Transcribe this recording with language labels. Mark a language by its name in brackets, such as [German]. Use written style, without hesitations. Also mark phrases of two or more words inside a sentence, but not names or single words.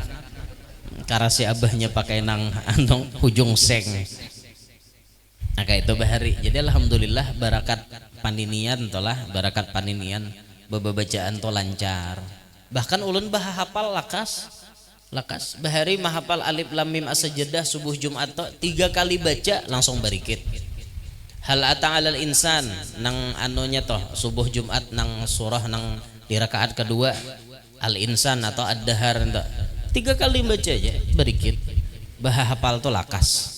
[Banjar] Karasi abahnya pakai nang antong hujung seng. Nah kayak itu bahari. Jadi alhamdulillah barakat paninian tolah, barakat paninian bacaan to lancar. Bahkan ulun hafal lakas bahari mahafal alif lam mim as-sajdah subuh Jumat to 3 kali baca langsung barikit. [Arabic] هل أتى على الإنسان [Banjar] nang anunya toh subuh Jumat nang surah nang di rakaat kedua al insan atau ad-dahar 3 kali baca aja berikit. Hafal to lakas.